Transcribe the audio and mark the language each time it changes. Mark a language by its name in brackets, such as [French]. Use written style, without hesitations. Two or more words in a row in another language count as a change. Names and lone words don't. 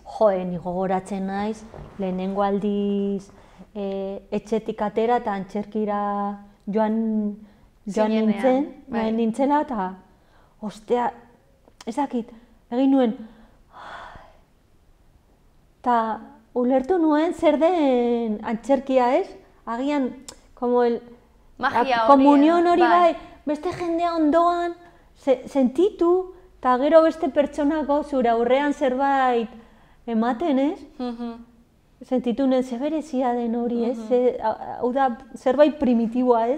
[Basque] Ni gogoratzen naiz, lehenengo aldiz etxetik atera eta antzerkira joan nintzela, eta ostea, ezakit, egin nuen, eta ulertu nuen zer den antzerkia, ez? Agian, [Spanish] como el... [Basque] Magia hori. Komunion hori bai, beste jendea ondoan, sentitu, eta gero beste pertsonako zure aurrean zerbait ematen, ez? Sentitu nuen zeberezia den hori, ez? Hau da, zerbait primitiboa, ez?